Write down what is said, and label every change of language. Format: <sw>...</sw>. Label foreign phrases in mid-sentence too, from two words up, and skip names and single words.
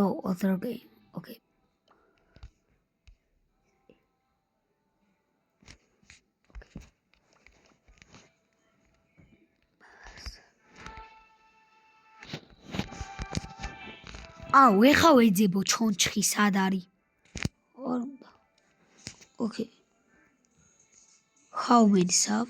<en>other game. Okay.</en> <ka>ეხა ვეძებო ჩონჩხი სად არის? არ უნდა.</ka> <en>Okay. How many subs?</en>